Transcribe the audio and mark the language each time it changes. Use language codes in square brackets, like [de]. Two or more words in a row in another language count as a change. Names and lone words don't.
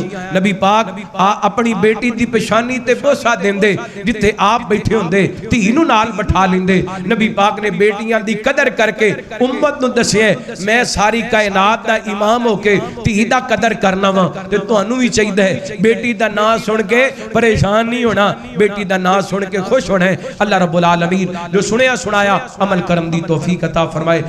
[pa] ਨਬੀ ਪਾਕ ਅਪਣੀ ਬੇਟੀ ਦੀ ਪੇਸ਼ਾਨੀ ਤੇ ਬੋਸਾ ਦੇਂਦੇ ਜਿੱਥੇ ਆਪ ਬੈਠੇ ਹੋਂਦੇ ਧੀ ਨੂੰ ਨਾਲ ਬਿਠਾ ਲੈਂਦੇ। ਨਬੀ ਪਾਕ ਨੇ ਬੇਟੀਆਂ ਦੀ ਕਦਰ ਕਰਕੇ ਉੱਮਤ ਨੂੰ ਦੱਸਿਆ ਮੈਂ ਸਾਰੀ ਕਾਇਨਾਤ ਦਾ ਇਮਾਮ ਹੋਕੇ ਧੀ ਦਾ ਕਦਰ ਕਰਨਾ ਵਾ ਤੇ ਤੁਹਾਨੂੰ ਭੀ ਚਾਹੀਦਾ ਹੈ ਬੇਟੀ ਦਾ ਨਾਮ ਸੁਣ ਕੇ ਪਰੇਸ਼ਾਨ ਨਹੀਂ ਹੋਣਾ ਬੇਟੀ ਦਾ ਨਾਮ ਸੁਣ ਕੇ ਖ਼ੁਸ਼ ਹੋਣਾ ਹੈ। [ar] الله رب العالمين [pa] ਜੋ ਸੁਣਿਆ ਸੁਣਾਇਆ ਅਮਲ ਕਰਨ ਦੀ ਤੌਫ਼ੀਕ ਅਤਾ ਫ਼ਰਮਾਏ।